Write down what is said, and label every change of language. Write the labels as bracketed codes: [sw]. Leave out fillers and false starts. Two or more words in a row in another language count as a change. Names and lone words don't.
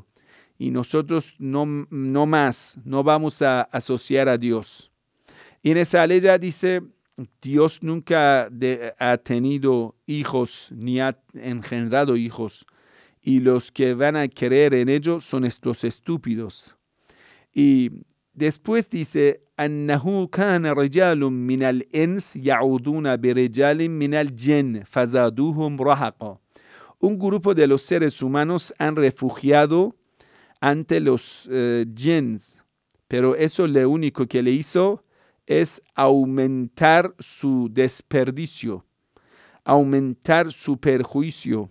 [es] Y nosotros no más, no vamos a asociar a Dios. Y en esa ley dice, Dios nunca ha tenido hijos ni ha engendrado hijos. Y los que van a creer en ellos son estos estúpidos. Y después dice, [ar] أنه كان رجال من الإنس يعودون برجال من الجن فزادوهم رهقا. [es] Un grupo de los seres humanos han refugiado ante los jinns, pero eso lo único que le hizo es aumentar su desperdicio, aumentar su perjuicio.